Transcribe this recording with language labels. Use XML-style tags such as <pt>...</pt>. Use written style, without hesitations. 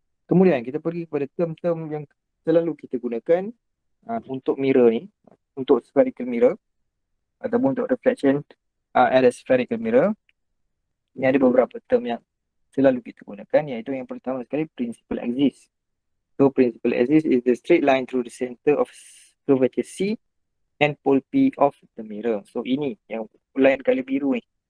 <ms>Kemudian kita pergi kepada term-term yang selalu kita gunakan untuk mirror ni. Untuk</ms> <en>spherical mirror.</en> <ms>Ataupun untuk</ms> <en>reflection at a spherical mirror.</en> <ms>Ini ada beberapa term yang selalu kita gunakan. Iaitu yang pertama sekali principal axis.</ms> <en>So principal axis is the straight line through the center of curvature C and pole P of the mirror.</en> <ms>So ini yang line color biru ni.</ms>